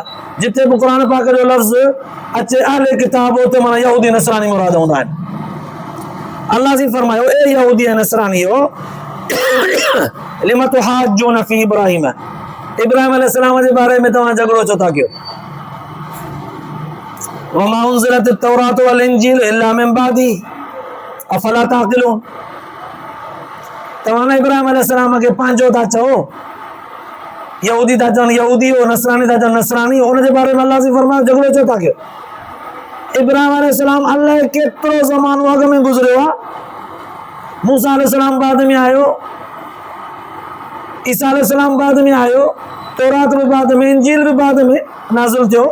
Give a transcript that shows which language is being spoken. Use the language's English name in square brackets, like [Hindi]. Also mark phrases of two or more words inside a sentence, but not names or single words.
[Sindhi] जिथे बि क़ुरान पाक जो लफ़्ज़ अचे अहले किताब, उते माना यहूदी नसरानी मुराद हूंदा आहिनि। अल्लाह जी फरमायो, ए यहूदी ऐं नसरानियो, [Arabic] لم تحاجون في إبراهيم, [Sindhi] इब्राहिम अलैहिस्सलाम जे बारे में तव्हां झगड़ो छो था कयो? [Arabic] وما أنزلت التوراة والإنجيل إلا من بعده أفلا تعقلون. [Sindhi] तव्हां इब्राहिम अलैहिस्सलाम खे पंहिंजो था चओ, यहूदी था चवनि यहूदी हो, नसरानी था चवनि नसरानी हो, उनजे बारे में अल्लाह जी फरमायो झगड़ो छो था कयो? इब्राहिम अलैहिस्सलाम अलाए केतिरो ज़मानो अॻ में गुज़रियो आहे। मूसा अलैहिस्सलाम बाद में आयो, ईसा अलैहिस्सलाम बाद में आयो, तौरात भी बाद में, इंजील भी बाद में नाज़िल थियो।